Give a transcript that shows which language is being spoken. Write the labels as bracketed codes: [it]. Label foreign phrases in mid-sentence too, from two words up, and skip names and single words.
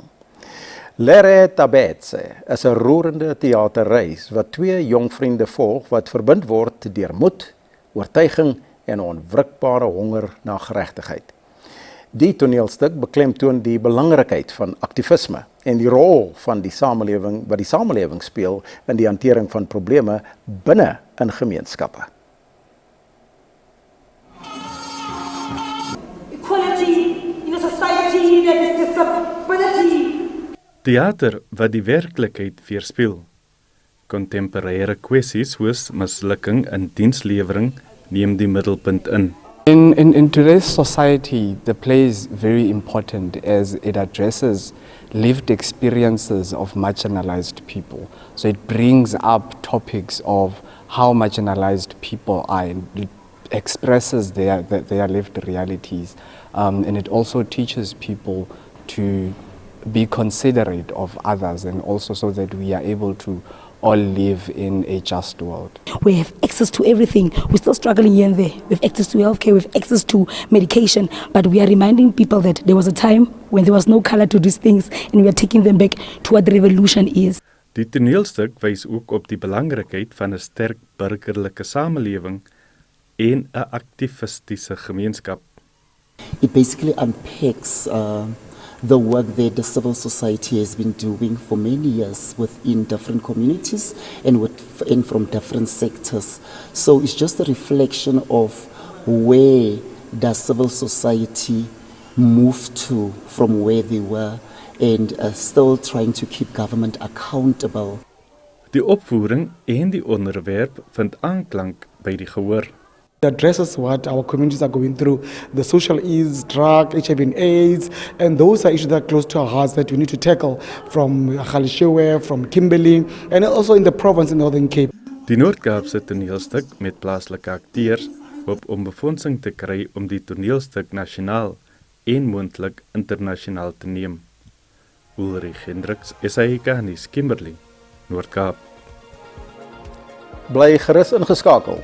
[af] Lere Tabetse is 'n roerende theaterreis wat 2 jong vriende volg wat verbind word deur moed, oortuiging en onwrikbare honger na geregtigheid. Die toneelstuk beklemtoon die belangrikheid van aktivisme en die rol van die samelewing wat die samelewing speel in die hantering van probleme binne in gemeenskappe. [en] Equality in a society that is disability. [af] Theater wat die werklikheid weerspieël. Kontemporêre kwessies soos mislukking in dienslewering neem die middelpunt in. [en] In today's society, the play is very important as it addresses lived experiences of marginalized people. So it brings up topics of how marginalized people are and it expresses their lived realities. And it also teaches people to be considerate of others and also so that we are able to all live in a just world. We have access to everything. We're still struggling here and there. We have access to healthcare, we have access to medication, but we are reminding people that there was a time when there was no color to these things and we are taking them back to what the revolution is. [af] Die toneelstuk wys ook op die belangrikheid van 'n sterk burgerlike samelewing en 'n aktivistiese gemeenskap. [en] It basically unpacks the work that the civil society has been doing for many years within different communities and from different sectors. So it's just a reflection of where does civil society move to from where they were and still trying to keep government accountable. [af] Die opvoering en die onderwerp vind aanklank by die gehoor. [en] It addresses what our communities are going through, the social ills, drug, HIV and AIDS, and those are issues that are close to our hearts that we need to tackle from Khalishewe, from Kimberley, and also in the province in Northern Cape. [af] Die Noord-Kaapse toneelstuk met plaaslike akteurs hoop om befondsing te kry om die toneelstuk nasionaal en moontlik internasionaal te neem. Ulrich Hendriks, SAK nuus, Kimberley, Noord-Kaap. Bly gerus ingeskakel.